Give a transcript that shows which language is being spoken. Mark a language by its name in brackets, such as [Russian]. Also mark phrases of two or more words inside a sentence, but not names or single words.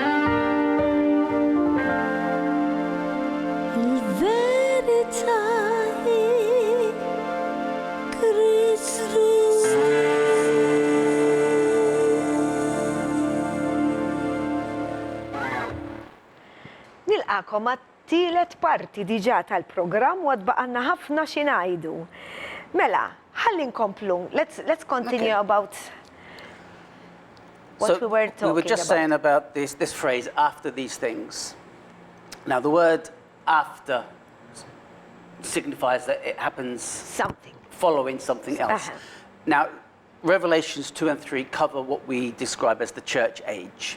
[Maltese] Il-verità hi Kristu. Nilqakom tielet parti diġà tal-programm u għadbaqanna ħafna xinajdu. Mela, ħalli nkomplu. [English] Let's continue about what we were talking we were just about. saying about this phrase, after these things. Now, the word after signifies that it happens Something. following something else. Uh-huh. Now, Revelations 2 and 3 cover what we describe as the church age.